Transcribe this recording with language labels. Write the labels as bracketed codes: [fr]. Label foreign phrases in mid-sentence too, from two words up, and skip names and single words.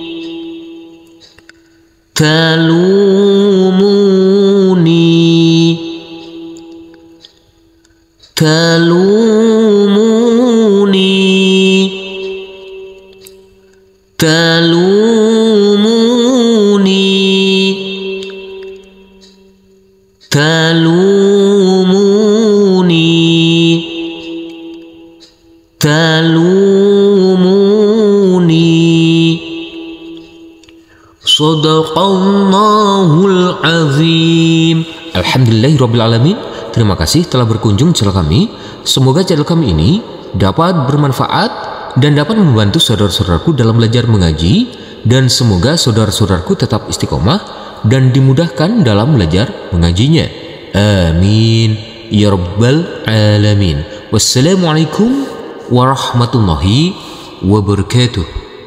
[ar] talumuni, talumuni, talumuni, talumuni, talumuni. صدق الله العظيم. الحمد لله رب العالمين. [id] Terima kasih telah berkunjung channel kami. Semoga channel kami ini dapat bermanfaat dan dapat membantu saudara-saudaraku dalam belajar mengaji, dan semoga saudara-saudaraku tetap istiqomah dan dimudahkan dalam belajar mengajinya. [ar] آمين يا رب العالمين. والسلام عليكم ورحمة الله وبركاته.